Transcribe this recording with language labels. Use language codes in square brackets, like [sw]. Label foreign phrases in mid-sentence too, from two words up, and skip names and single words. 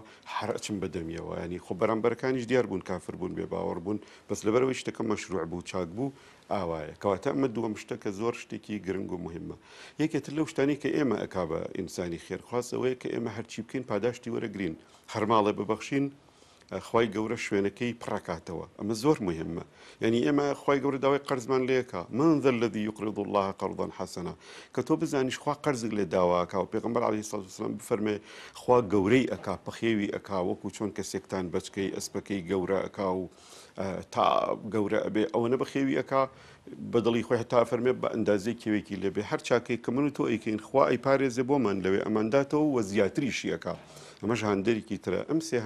[ckb] هەر ئەچم بەدەمیەوە ینی خۆ بەرامبەرەکانیش دیار بوون کافر بوون بێ باوەڕ بوون بەس لەبەرەوەی شتەکە مەشروع بوو چاک بوو ئاوایە کەواتە ئەمە دووەم شتە کە زۆر شتێکی گرنگ و مهمە یەکێتر لەو شتانی کە ئێمە ئەکا بە ئینسانی خێرخواستەوەیە کە ئێمە هەرچی بکەین پاداشتی وەرەگرین هەر ماڵێ ببەخشین خوای گەورە شوێنەکەی پڕکاتەوە ئەمە زۆر مهمە یعنی ئێمە خوای گەورە داوای قەرزمان لێکا [ar] من ذا الذي يقرض الله قرضا حسنا [ckb] کە تۆ بزانیش خوا قەرزێک لێ داواکا و پێغەمبەر [ar] عەلەیهی سڵات وسەلام [ckb] بفەرمێ خوا گەورەی ئەکا پەخێوی ئەکا وەکو چۆن کەسێکتان بەچکەی ئەسپەکەی گەورە ئەکا و تا گەورە ئەبێ ئەوە بەخێوی ئەکا بەدڵی خۆی هەتا فەرمێ بە ئەندازەی کێوێکی لێبێ هەر چاکەی کە من و تۆ ئەیکەین خوا ئەیپارێزێ بۆمان لەوێ ئەمانداتەوە وە زیاتریشی ئەکا ئەمەش هەندێکی ترە ئەم